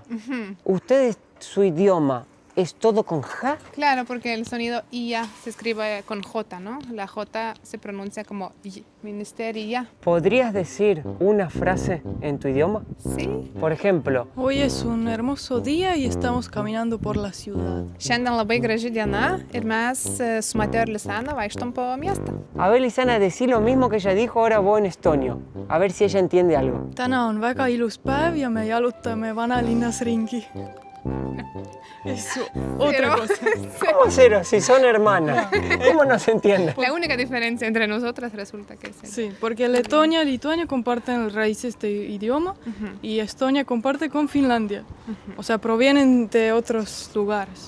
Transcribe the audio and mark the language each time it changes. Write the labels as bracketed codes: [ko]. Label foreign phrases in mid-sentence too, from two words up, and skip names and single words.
[es] ¿Ustedes, su idioma, es todo con ja? Claro, porque el sonido IA se escribe con J, ¿no? La J se pronuncia como Y, ministeria. ¿Podrías decir una frase en tu idioma? Sí. Por ejemplo, Hoy es un hermoso día y estamos caminando por la ciudad. [lt] Šiandien labai graži diena ir mes su Mateo ir Lisana vaikštom po miestą. [es] a ver, Lisana, decí lo mismo que ella dijo ahora vos en estonio. A ver si ella entiende algo. [et] Täna on väga ilus päev ja me jalutame vanalinnas ringi. [es] Es otra cosa. ¿Cómo cero? Si son hermanas. ¿Cómo no se entiende? La única diferencia entre nosotras resulta que es Sí, porque Letonia y Lituania comparten raíces de idioma y Estonia comparte con Finlandia. O sea, provienen de otros lugares.